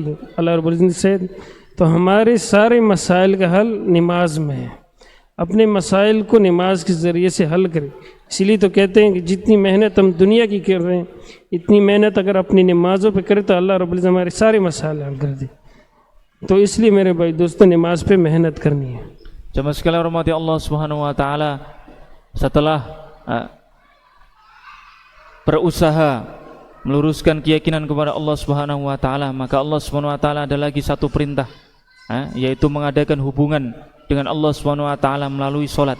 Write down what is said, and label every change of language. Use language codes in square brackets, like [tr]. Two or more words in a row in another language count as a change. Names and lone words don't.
[ar] الله رب العزة [hi] से तो हमारे सारे मसाइल का हल नमाज में है। अपने मसाइल को नमाज के ज़रिए से हल करें। इसलिए तो कहते हैं कि जितनी मेहनत हम दुनिया की कर रहे हैं, इतनी मेहनत अगर अपनी नमाज़ों पे करें तो [ar] الله رب العزة [hi] हमारे सारे मसाइल हल कर दे। तो इसलिए मेरे भाई दोस्तों, नमाज पे मेहनत करनी है। [id] Jamaah sekalian [ar] رحمة الله سبحانه وتعالى, [id] setelah berusaha meluruskan keyakinan kepada [ar] الله سبحانه وتعالى, [id] maka [ar] الله سبحانه وتعالى [id] ada lagi satu perintah, yaitu mengadakan hubungan dengan [ar] الله سبحانه وتعالى [id] melalui salat.